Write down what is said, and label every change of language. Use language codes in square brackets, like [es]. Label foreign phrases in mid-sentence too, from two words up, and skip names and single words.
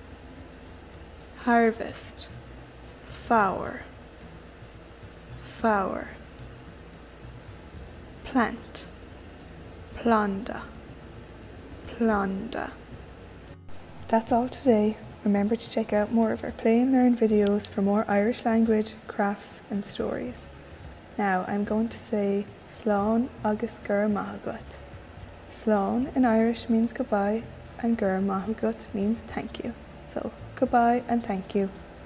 [en] harvest, flower, flower, plant, [ga] planda, planda. [en] That's all today. Remember to check out more of our Play and Learn videos for more Irish language, crafts and stories. Now I'm going to say [ga] Slán agus gur maith agat. [en] Slán in Irish means goodbye and [ga] gur maith agat [en] means thank you. So goodbye and thank you.